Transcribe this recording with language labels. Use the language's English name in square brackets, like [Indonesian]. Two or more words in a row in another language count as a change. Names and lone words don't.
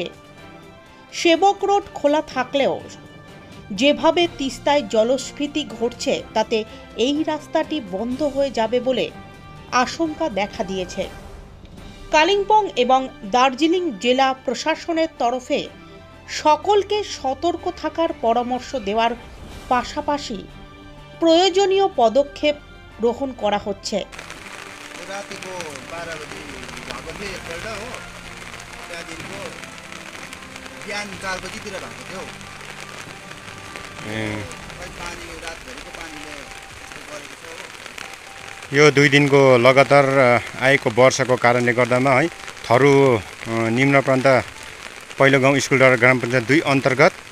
[Bangla] সেবক রোড খোলা থাকলেও যেভাবে তিস্তায় জলস্ফীতি ঘটছে তাতে এই রাস্তাটি বন্ধ হয়ে যাবে বলে আশঙ্কা দেখা দিয়েছে। কালিম্পং এবং দার্জিলিং জেলা প্রশাসনের তরফে সকলকে সতর্ক থাকার পরামর্শ দেওয়ার পাশাপাশি প্রয়োজনীয় পদক্ষেপ গ্রহণ করা হচ্ছে। [Nepali] यो 2 दिनको लगातार आएको वर्षाको कारणले गर्दामा है थरु निम्न प्रान्त पहिलो गाउँ स्कुल डाँडा ग्राम पञ्चायत 2 अन्तर्गत